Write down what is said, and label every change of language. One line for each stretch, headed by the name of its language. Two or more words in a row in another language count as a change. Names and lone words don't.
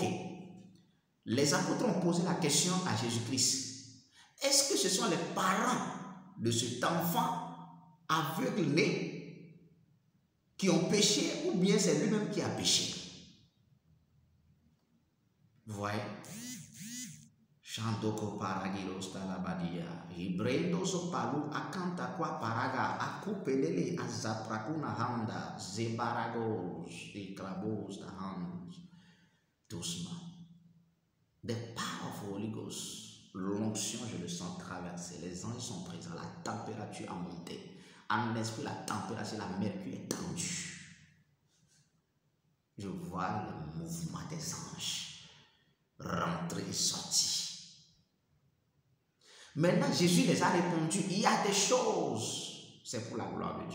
French: Les apôtres ont posé la question à Jésus-Christ. Est-ce que ce sont les parents de cet enfant aveugle-né qui ont péché ou bien c'est lui-même qui a péché? Vous voyez? Chantoko paragiros talabadia. Hibrendo so palu akanta kwa paraga akupelele azaprakuna handa zebaragos ikrabos
English: the hands. Doucement. The power of Holy Ghost.
French: L'onction, je le sens traverser. Les anges sont présents. La température a monté. En esprit, la température, la mercure est tendue. Je vois le mouvement des anges rentrer et sortir. Maintenant, Jésus les a répondu, il y a des choses, c'est pour la gloire de Dieu.